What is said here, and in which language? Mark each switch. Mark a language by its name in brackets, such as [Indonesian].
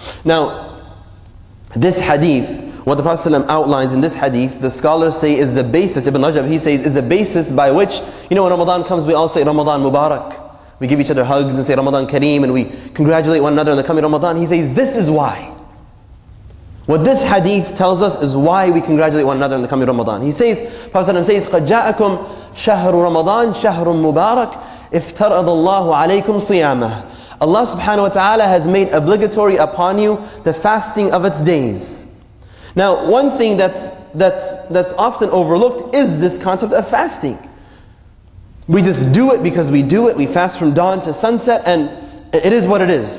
[English] Now, this hadith, what the Prophet ﷺ outlines in this hadith, the scholars say is the basis, Ibn Rajab, he says, is the basis by which, when Ramadan comes, we all say Ramadan Mubarak. We give each other hugs and say Ramadan Kareem, and we congratulate one another on the coming Ramadan. He says, this is why. What this hadith tells us is why we congratulate one another on the coming Ramadan. He says, Prophet ﷺ says, [Arabic] قَدْ جَاءَكُمْ شَهْرُ رَمَضَانَ شَهْرٌ مُبَارَكٌ افترض الله عليكم صيامه. [English] Allah subhanahu wa ta'ala has made obligatory upon you the fasting of its days. Now, one thing that's often overlooked is this concept of fasting. We just do it because we do it. We fast from dawn to sunset, and it is what it is.